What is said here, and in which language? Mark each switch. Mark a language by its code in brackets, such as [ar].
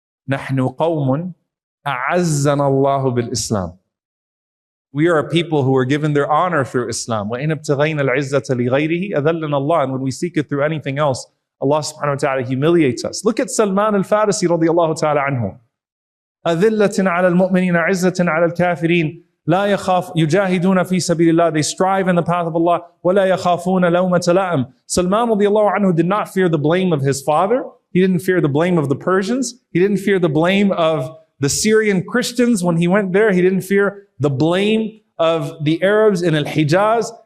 [ar] نَحْنُ قَوْمٌ أَعَزَّنَا اللَّهُ بِالْإِسْلَامِ. [en] We are a people who are given their honor through Islam. [ar] وَإِنْ ابْتَغَيْنَا الْعِزَّةَ لِغَيْرِهِ أَذَلَّنَا اللَّهُ. [en] And when we seek it through anything else, Allah subhanahu wa ta'ala humiliates us. Look at Salman al-Farisi radiallahu ta'ala anhu. [ar] أَذِلَّةٍ عَلَى الْمُؤْمِنِينَ عِزَّةٍ عَلَى الْكَافِرِينَ لا يخاف يجاهدون في سبيل الله. [en] They strive in the path of Allah. [ar] ولا يخافون لومة لائم. [en] Salman radiallahu anhu did not fear the blame of his father. He didn't fear the blame of the Persians. He didn't fear the blame of the Syrian Christians when he went there. He didn't fear the blame of the Arabs in Al-Hijaz.